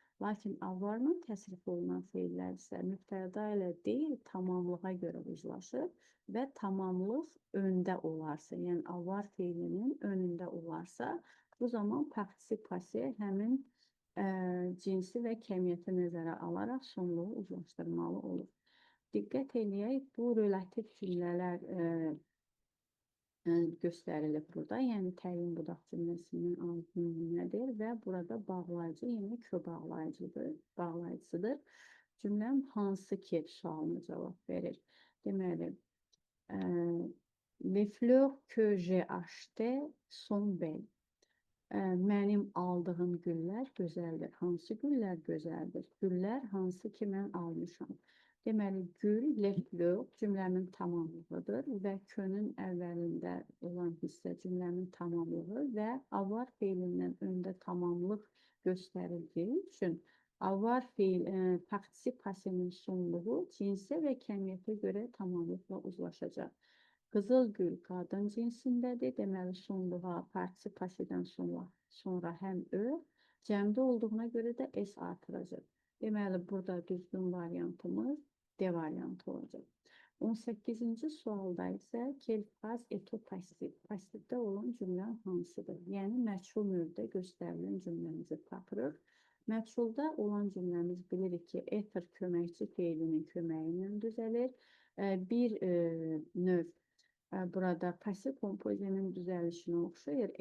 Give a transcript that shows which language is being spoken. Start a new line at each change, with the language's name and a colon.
Azerbaijani: Lakin avarla təsrif olunan feillər isə mübtəda ilə deyil, tamamlığa görə uzlaşır və tamamlıq öndə olarsa, yəni avar feilinin önündə olarsa, bu zaman partisip passiv həmin cinsi və kəmiyyəti nəzərə alaraq sonluğu uzlaşdırmalı olur. Diqqət eləyək, bu relativ cümlələr göstərilib burada. Yəni təyin budaq cümləsinin altı nümunədir və burada bağlayıcı, yəni bağlayıcıdır. Cümləm hansı ki sualına cavab verir. Deməli,
French: les fleurs que j'ai achetées sont belles.
Azerbaijani: Mənim aldığım güllər gözəldir. Hansı güllər gözəldir? Güllər hansı ki mən almışam. Deməli, gül, les fleurs cümləmin tamamlığıdır və könün əvvəlində olan hissə cümləmin tamamlığı və avar feilindən öndə tamamlıq göstərildiyi üçün avar feil, partisip passivinin sonluğu cinsə və kəmiyyətə görə tamamlıqla uzlaşacaq. Qızıl gül qadın cinsindədir. Deməli, sonluğa partisip passivdən sonra həm ö, cəmdə olduğuna görə də s artıracaq. Deməli, burada düzgün variantımız D variantı olacaq. 18-ci sualda isə
French: quelle phrase est passif?
Azerbaijani: Passivdə olan cümlə hansıdır? Yəni, məchul növdə göstərilən cümləmizi tapırıq. Məchulda olan cümləmiz bilirik ki, être köməkçi feilinin köməyi ilə düzəlir. Bir növ burada pasiv kompozinin düzəlişinə oxşayır.